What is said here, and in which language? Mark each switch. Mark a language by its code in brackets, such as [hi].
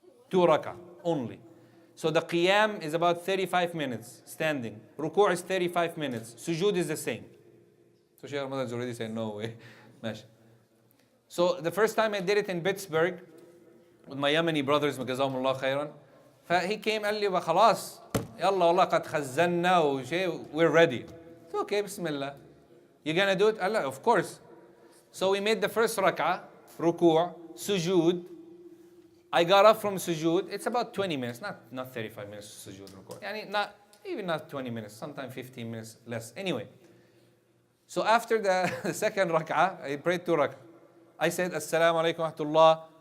[en] 2 rak'ah only. So the qiyam is about 35 minutes standing. Ruku' is 35 minutes. Sujood is the same. So Sheikh Ramadan is already saying, no way. So the first time I did it in Pittsburgh with my Yemeni brothers, جزاهم khairan. [ar] فhe came قال لي خلاص يلا والله قد خزنا وشيء, [en] we're ready. So, okay, bismillah. You gonna do it? Allah, of course. So we made the first rak'ah, ruku', sujood. I got up from sujood. It's about 20 minutes, not 35 minutes sujood ruku'. Yani not 20 minutes, sometimes 15 minutes less. Anyway. So after the second rak'ah, I prayed 2 rak'ah. I said, Assalamu alaikum wa rahmatullah.